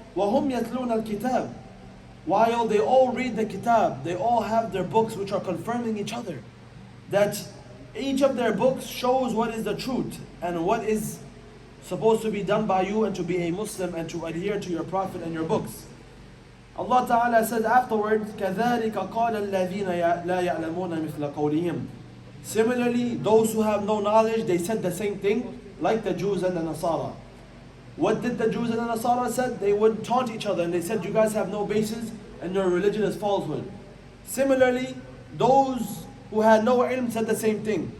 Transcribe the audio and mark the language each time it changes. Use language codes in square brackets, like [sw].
[ar] وَهُمْ يَتْلُونَ الْكِتَابِ. [en] While they all read the kitab, they all have their books which are confirming each other. That each of their books shows what is the truth and what is supposed to be done by you, and to be a Muslim and to adhere to your Prophet and your books. Allah Ta'ala said afterwards, [ar] كَذَلِكَ قَالَ الَّذِينَ لَا يَعْلَمُونَ مِثْلَ قَوْلِهِمْ. [en] Similarly, those who have no knowledge, they said the same thing, like the Jews and the Nasara. What did the Jews and the Nasara said? They would taunt each other, and they said, you guys have no basis and your religion is falsehood. Similarly, those who had no ilm said the same thing.